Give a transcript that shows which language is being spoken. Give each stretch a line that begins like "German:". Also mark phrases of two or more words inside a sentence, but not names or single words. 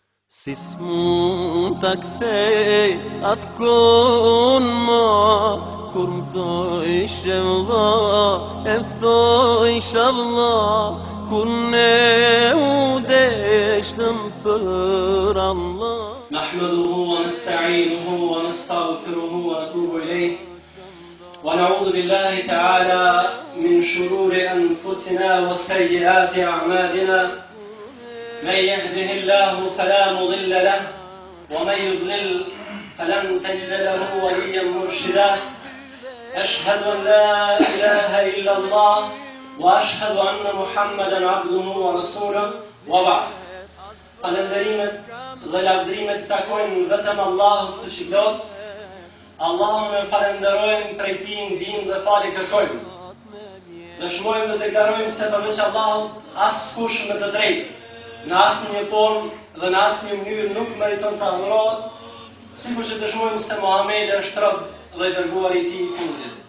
Albanian: Si s'mund t'a kthej atë kohën ma, kur m'thojshe vlla, e m'thojshe vlla, kur ne u deshtëm për Allah.
Arabic: نحمده ونستعينه ونستغفره ونتوب إليه ونعوذ بالله تعالى من شرور أنفسنا وسيئات أعمالنا من يهده الله فلا مضل له ومن يضلل فلن تجد له وليا مرشدا أشهد أن لا إله إلا الله وأشهد أن محمدا عبده ورسوله وبعد.
Albanian: Falënderimet dhe lavdrimet takojnë vetëm Allahut të shiklot. Allahun e falenderojmë, prej tij ndihmë dhe falje kërkojmë. Dëshmojmë dhe deklarojmë se përveç Allahut askush më të drejtë, në asnjë formë dhe në asnjë mënyrë nuk meriton të adhurohet, sikur që dëshmojmë se Muhamedi është rob dhe dërguari i tij i fundit.